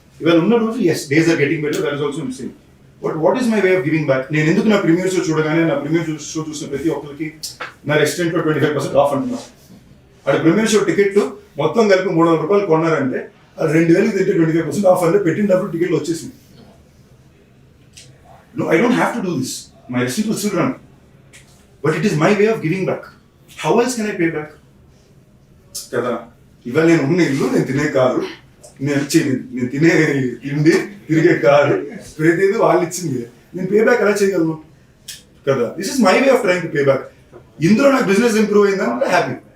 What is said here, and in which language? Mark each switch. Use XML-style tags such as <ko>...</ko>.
<te>ఇవాళ ఉన్న రోజు</te> <en>As days are getting better, that is also same. But what is my way of giving back?</en> <te>నేను ఎందుకు నా ప్రీమియర్ షో చూడగానే నా ప్రీమియర్ షో చూసిన ప్రతి ఒక్కరికి నా రెస్టారెంట్లో 25% ఆఫ్ అంటున్నాను. అక్కడ ప్రీమియర్ షో టికెట్ మొత్తం కలిపి 300 రూపాయలు కొన్నారంటే అది 2,000 తింటే 25% ఆఫ్ అంటే పెట్టినప్పుడు టికెట్లు వచ్చేసింది.</te> <en>No, I don't have to do this. My restaurant will still run. But it is my way of giving back. How else can I pay back?</en> <te>కదా ఇవాళ నేను ఉన్న ఇల్లు, నేను తినే కారు, నేను తినే తిండి, తిరిగే కారు, ప్రతిదీ వాళ్ళు ఇచ్చింది. నేను పే బ్యాక్ ఎలా చేయగలను కదా?</te> <en>This is my way of trying to pay back.</en> <te>ఇందులో నాకు బిజినెస్ ఇంప్రూవ్ అయిందంటే హ్యాపీ.</te>